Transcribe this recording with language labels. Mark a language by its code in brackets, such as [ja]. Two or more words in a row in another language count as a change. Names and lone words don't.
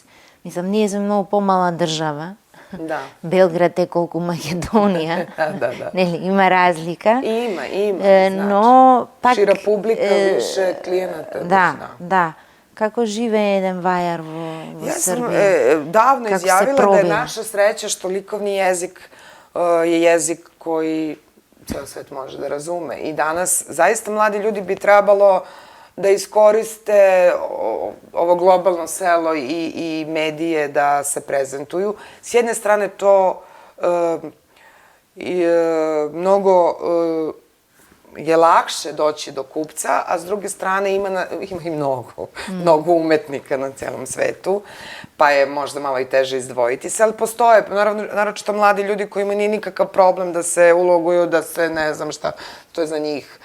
[mk] Мислам, ние сме многу помала држава. Белград е колку Македонија. Нели, има разлика. Има, но пак... [sr] Шира публика, више клиената. [mk] Да. Како живее еден вајар во Србија? [sr] Ја сам давно изјавила [mk] да е наша среќа што [sr] ликовни језик je jezik koji ceo svet može da razume. I danas zaista mladi ljudi bi trebalo da iskoriste ovo globalno selo i medije da se prezentuju. S jedne strane to mnogo je lakše doći do kupca, a s druge strane ima i mnogo umetnika na celom svetu, pa je možda malo i teže izdvojiti se, ali postoje, naročito mladi ljudi kojima nije nikakav problem da se uloguju, da se ne znam šta, to je za njih.